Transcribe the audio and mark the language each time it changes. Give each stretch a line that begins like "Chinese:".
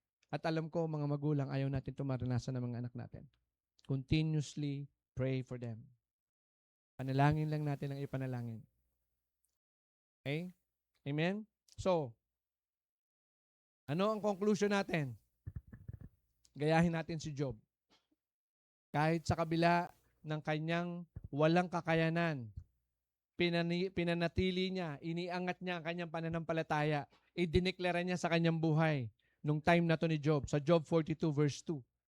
Filipino: At alam ko, mga magulang, ayaw natin ito maranasan ng mga anak natin.
English: Continuously pray for them.
Filipino: Panalangin lang natin ang ipanalangin. Okay? Amen? So, ano ang conclusion natin? Gayahin natin si Job. Kahit sa kabila ng kanyang walang kakayanan, pinanatili niya, iniangat niya ang kanyang pananampalataya, idineklara niya sa kanyang buhay nung time na to ni Job, sa Job 42 verse 2.